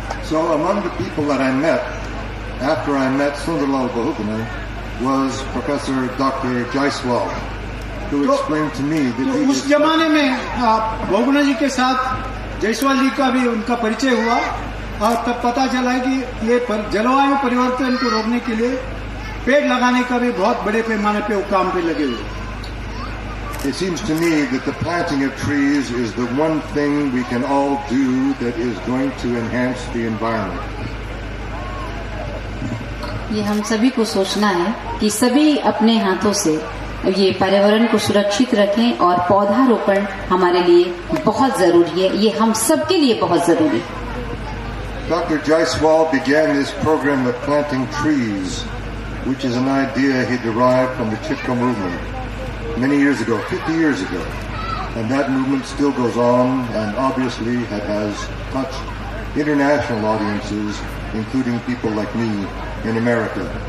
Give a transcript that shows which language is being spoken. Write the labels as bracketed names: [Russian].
[English] So among the people that I met after I met Sundarlal Bahuguna was Professor Dr. Jaiswal, who explained to me that he [Hindi] उस जमाने में बहुगुणा जी के साथ जायसवाल जी का भी उनका परिचय हुआ और तब पता चला कि ये जलवायु परिवर्तन को रोकने के लिए पेड़ लगाने का भी बहुत बड़े पैमाने पे वो काम पे लगे हुए। [English] It seems to me that the planting of trees is the one thing we can all do that is going to enhance the environment. [Hindi] ये हम सभी को सोचना है कि सभी अपने हाथों से ये पर्यावरण को सुरक्षित रखें और पौधारोपण हमारे लिए बहुत जरूरी है, ये हम सबके लिए बहुत जरूरी है। [English] Dr. Jaiswal began this program of planting trees, which is an idea he derived from the Chipko movement many years ago, 50 years ago. And that movement still goes on and obviously has touched international audiences, including people like me in America.